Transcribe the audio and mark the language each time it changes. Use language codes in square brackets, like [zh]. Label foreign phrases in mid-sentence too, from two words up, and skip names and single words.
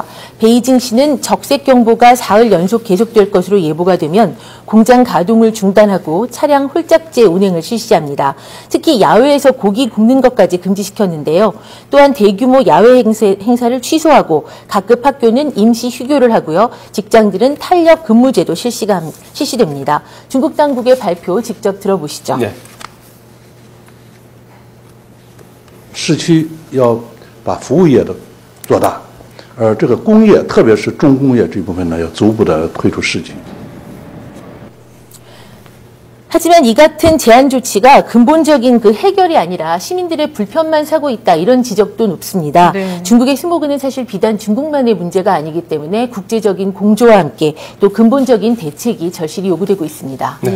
[ko] 베이징시는 적색경보가 사흘 연속 계속될 것으로 예보가 되면 공장 가동을 중단하고 차량 홀짝제 운행을 실시합니다. 특히 야외에서 고기 굽는 것까지 금지시켰는데요. 또한 대규모 야외 행사를 취소하고 각급 학교는 임시 휴교를 하고요. 직장들은 탄력 근무제도 실시됩니다. 중국 당국의 발표 직접 들어보시죠. [zh] 市区要把服务业的做大，而这个工业，特别是重工业这部分呢，要逐步的退出市井。 [ko] 하지만 이 같은 제한 조치가 근본적인 해결이 아니라 시민들의 불편만 사고 있다 이런 지적도 높습니다. 중국의 스모그는 사실 비단 중국만의 문제가 아니기 때문에 국제적인 공조와 함께 또 근본적인 대책이 절실히 요구되고 있습니다.